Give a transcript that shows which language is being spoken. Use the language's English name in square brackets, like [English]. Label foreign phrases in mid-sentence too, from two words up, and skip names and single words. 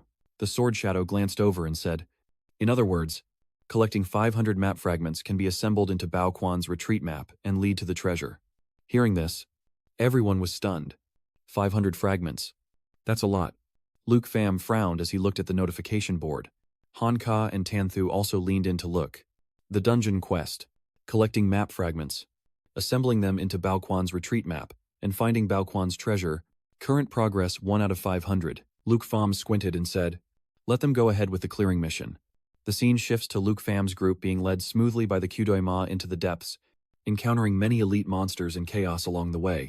[English] The sword shadow glanced over and said, "In other words, collecting 500 map fragments can be assembled into Bao Quan's retreat map and lead to the treasure." Hearing this, everyone was stunned. 500 fragments. That's a lot. Luke Pham frowned as he looked at the notification board. Han Ka and Tan Thu also leaned in to look. The dungeon quest. Collecting map fragments, assembling them into Bao Quan's retreat map, and finding Bao Quan's treasure. Current progress 1 out of 500. Luke Pham squinted and said, "Let them go ahead with the clearing mission." The scene shifts to Luke Pham's group being led smoothly by the Kudoi Ma into the depths, encountering many elite monsters and chaos along the way.